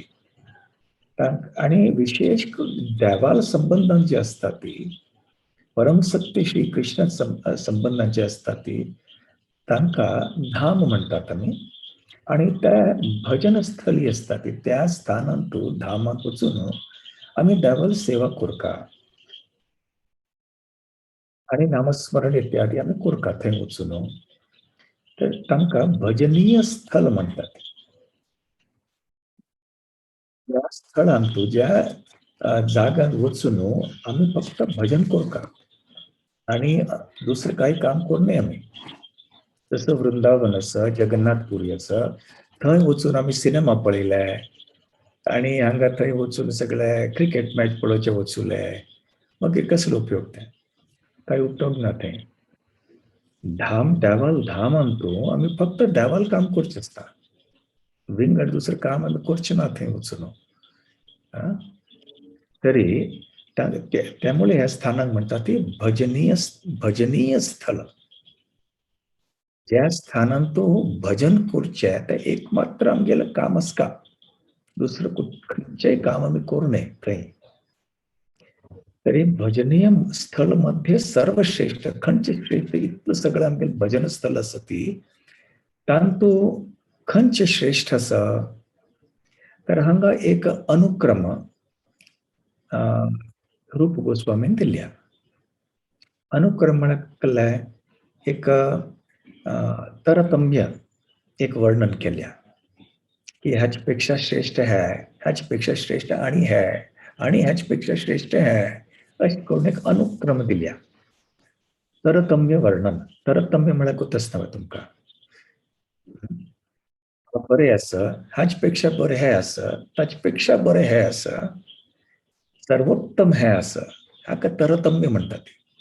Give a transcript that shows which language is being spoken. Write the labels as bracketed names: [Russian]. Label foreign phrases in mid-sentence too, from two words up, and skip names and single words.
[Konkani] आणि विशेष देवाल संबंधांची असतात ती, परमसत्य श्री कृष्ण संबंधांची असतात ती, तांका धाम म्हणतात आम्ही. आणि त्या भजनस्थली असतात त्या स्थानांतू धामात वचून आम्ही देवाल सेवा करका आणि नामस्मरण इत्यादी आम्ही करका थंय वचून. तर तांका भजनीय स्थल म्हणतात. या स्थळांतू ज्या जागांत वचून आम्ही फक्त भजन करका आणि दुसरं काही काम करू नये आम्ही. जसं वृंदावन असं, जगन्नाथपुरी असं, थंय वचून आम्ही सिनेमा पळयले आणि हांगा थंय वचून सगळे क्रिकेट मॅच पळोवचे वचूले. मग कसलो उपयोग ते? काही उपयोग ना ते. धाम देवाल धाम आणतो आम्ही फक्त देवाल काम करचे असता. विंगड दुसरं काम आम्ही करचे ना थंय वचून. तरी त्यामुळे ह्या स्थानाक म्हणतात ती भजनीय स्थळ. ज्या स्थानांतो भजन करचे ते एकमात्र आमगेलं काम असका. दुसरं खंयचेय काम आम्ही करू नये थंय. तरी भजनीय स्थळ मध्ये सर्वश्रेष्ठ खंयचे श्रेष्ठ इतकं सगळं आमगेलं भजन स्थळ असती तांतू खंयचे श्रेष्ठ असा? तर हांगा एक अनुक्रम रूप गोस्वामीन दिल्या. अनुक्रम म्हणल्यार एक तरतम्य एक वर्णन केल्या की ह्याच्यापेक्षा श्रेष्ठ है, ह्याच्यापेक्षा श्रेष्ठ आणि है, आणि ह्याच्यापेक्षा श्रेष्ठ है, अशी करून एक अनुक्रम दिल्या. तरतम्य वर्णन. तरतम्य म्हळ्यार कोतच नव्हे तुमका. बरे असं, ह्याच्यापेक्षा बरे हे असं, त्याच्यापेक्षा बरे हे असं, सर्वोत्तम हे असं, हाका तरतम्य म्हणतात.